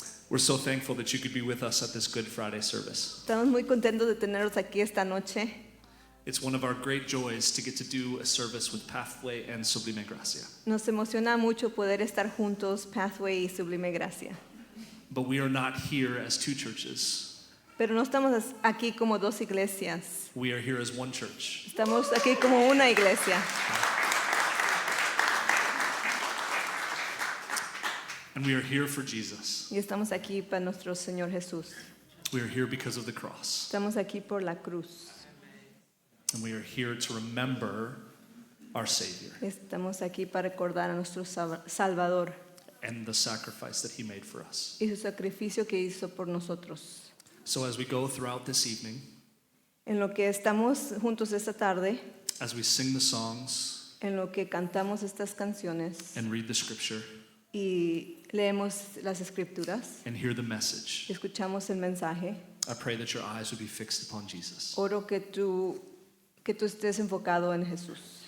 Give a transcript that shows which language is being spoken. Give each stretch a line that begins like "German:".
English: We're so thankful that you could be with us at this Good Friday service.
Spanish: Estamos muy contentos de tenerlos aquí esta noche.
English: It's one of our great joys to get to do a service with Pathway and Sublime Gracia.
Spanish: Nos emociona mucho poder estar juntos, Pathway y Sublime Gracia.
English: But we are not here as two churches.
Spanish: Pero no estamos aquí como dos iglesias.
English: We are here as one church.
Spanish: Estamos aquí como una iglesia.
English: And we are here for Jesus.
Spanish: Y estamos aquí para nuestro Señor Jesús.
English: We are here because of the cross.
Spanish: Estamos aquí por la cruz.
English: And we are here to remember our Savior
Spanish: Estamos aquí para recordar a nuestro Salvador
English: and the sacrifice that He made for us.
Spanish: y su sacrificio que hizo por nosotros.
English: So as we go throughout this evening,
Spanish: En lo que estamos juntos esta tarde,
English: as we sing the songs
Spanish: en lo que cantamos estas canciones
English: and read the scripture
Spanish: y leemos las escrituras,
English: and hear the message,
Spanish: escuchamos el mensaje,
English: I pray that your eyes would be fixed upon Jesus.
Spanish: oro que tú estés enfocado en Jesús.